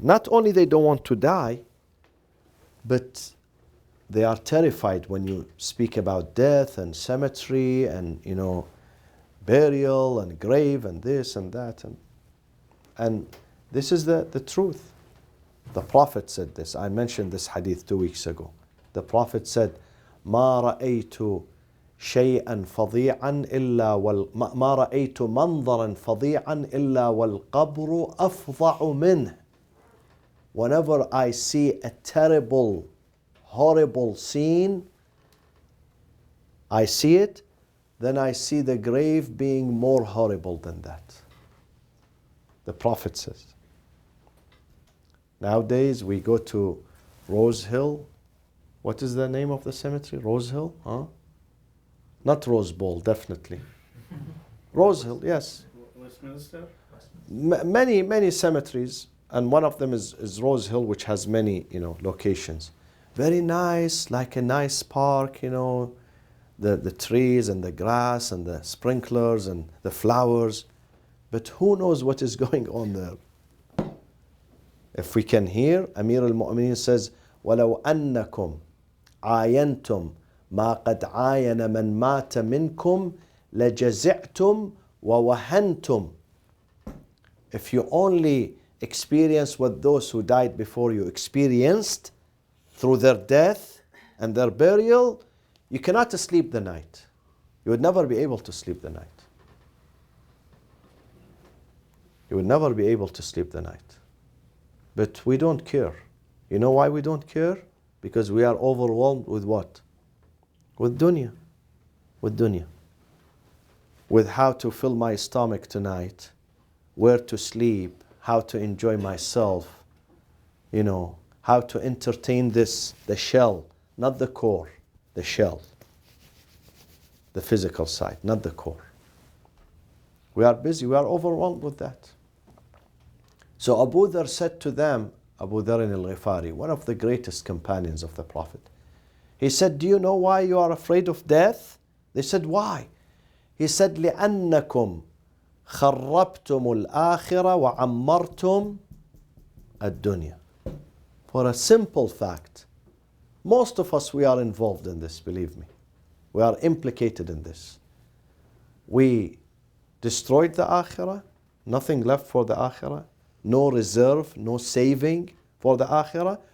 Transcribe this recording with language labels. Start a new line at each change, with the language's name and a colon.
English: Not only they don't want to die, but they are terrified when you speak about death and cemetery and, you know, burial and grave and this and that. And this is the truth. The Prophet said this. I mentioned this hadith 2 weeks ago. The Prophet said,
Arabic: ما رأيت شيئا فظيعا إلا ما رأيت منظرا فظيعا إلا والقبر أفظع منه.
English: Whenever I see a terrible, horrible scene, I see it, then I see the grave being more horrible than that. The Prophet says. Nowadays we go to Rose Hill. What is the name of the cemetery? Rose Hill? Huh? Not Rose Bowl, definitely. Rose Hill, yes. Westminster? Many cemeteries, and one of them is Rose Hill, which has many, you know, locations. Very nice, like a nice park, you know, the trees and the grass and the sprinklers and the flowers. But who knows what is going on there? If we can hear, Amir al-Mu'mineen says,
Arabic: وَلَوْ أَنَّكُمْ عَايَنْتُمْ مَا قَدْ عَايَنَ مَنْ مَاتَ مِنْكُمْ لَجَزِعْتُمْ وَوَهَنْتُمْ.
English: If you only experience what those who died before you experienced through their death and their burial, you cannot sleep the night. You would never be able to sleep the night. You would never be able to sleep the night. But we don't care. You know why we don't care? Because we are overwhelmed with what? With dunya. With dunya. With how to fill my stomach tonight, where to sleep, how to enjoy myself, you know, how to entertain the shell, not the core, the shell, the physical side, not the core. We are busy, we are overwhelmed with that. So Abu Dhar said to them, Abu Dhar al-Ghifari, one of the greatest companions of the Prophet, he said, do you know why you are afraid of death? They said, why? He said,
Arabic: لِأَنَّكُمْ خَرَّبْتُمُ الْآخِرَةَ وَعَمَّرْتُمْ الدُّنْيَا.
English: For a simple fact, most of us, we are involved in this, believe me. We are implicated in this. We destroyed the akhirah, nothing left for the akhirah, no reserve, no saving for the akhirah.